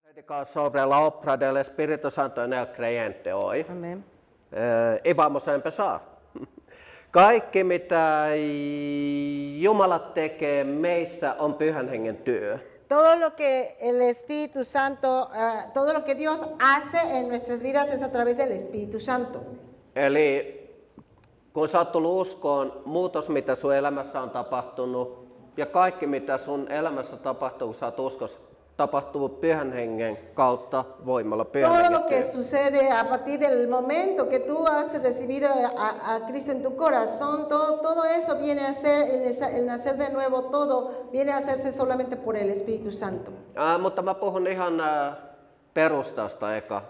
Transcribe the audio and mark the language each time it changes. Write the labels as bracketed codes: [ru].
[es] predicar sobre la obra del Espíritu Santo en el creyente hoy. Amén. Y vamos a empezar. [fi] Kaikki, mitä Jumala tekee meissä, on Pyhän Hengen työ. [es] Todo lo que el Espíritu Santo, todo lo que Dios hace en nuestras vidas es a través del Espíritu Santo. [fi] Eli kun sä oot tullut uskoon, muutos mitä sun elämässä on tapahtunut ja kaikki mitä sun elämässä tapahtuu, kun sä oot uskossa, tapahtuu Pyhän Hengen kautta voimalla Pyhän [es] Todo [fi] Hengen [es] lo que [fi] työ. [es] sucede a partir del momento que tú has recibido a Cristo en tu corazón, todo eso viene a ser, el nacer de nuevo, todo viene a hacerse solamente por el Espíritu Santo. [fi] Mutta mä puhun ihan perustasta eka,